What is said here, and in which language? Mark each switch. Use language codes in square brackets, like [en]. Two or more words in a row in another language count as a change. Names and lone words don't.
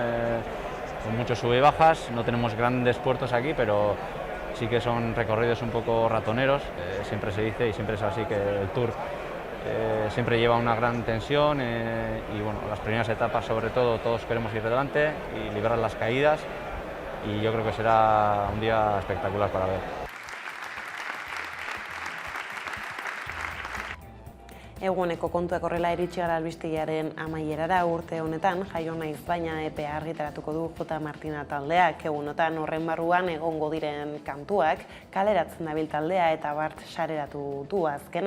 [es] Con muchos sube y bajas, no tenemos grandes puertos aquí, pero sí que son recorridos un poco ratoneros, siempre se dice y siempre es así que el Tour siempre lleva una gran tensión y bueno, las primeras etapas sobre todo todos queremos ir delante y librar las caídas y yo creo que será un día espectacular para ver. [eu] Eguneko kontuak horrela iritsi gara albistegiaren amaierara urte honetan, Jaio naiz baina epea argitaratuko du J. Martina taldeak. Egunotan horren barruan egongo diren kantuak, kaleratzen dabil taldea eta bart sareratu du azkena.